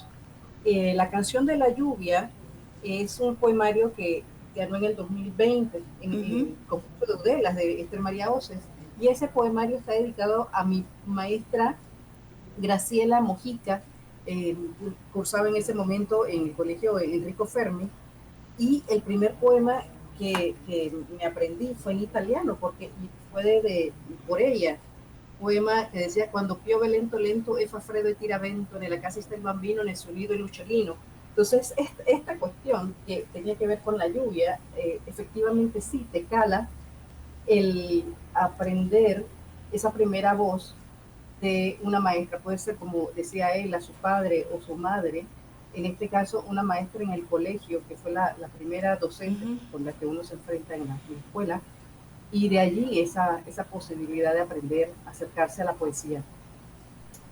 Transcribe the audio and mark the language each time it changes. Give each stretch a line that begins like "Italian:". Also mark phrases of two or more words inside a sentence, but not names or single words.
Spanish: La canción de la lluvia es un poemario que ganó en el 2020 en el concurso de Udelas de Esther María Oces, y ese poemario está dedicado a mi maestra Graciela Mojica. Cursaba en ese momento en el colegio Enrico Fermi, y el primer poema que me aprendí fue en italiano, porque fue por ella. Poema que decía:
Italian: quando piove lento lento e fa freddo e tira vento, nella casa
Spanish: está el
Italian: bambino, nel suo nido el lucciolino.
Spanish: Entonces, esta cuestión que tenía que ver con la lluvia, efectivamente sí te cala el aprender esa primera voz de una maestra. Puede ser, como decía él, a su padre o su madre. En este caso, una maestra en el colegio, que fue la primera docente con la que uno se enfrenta en la escuela, y de allí esa posibilidad de aprender, acercarse a la poesía.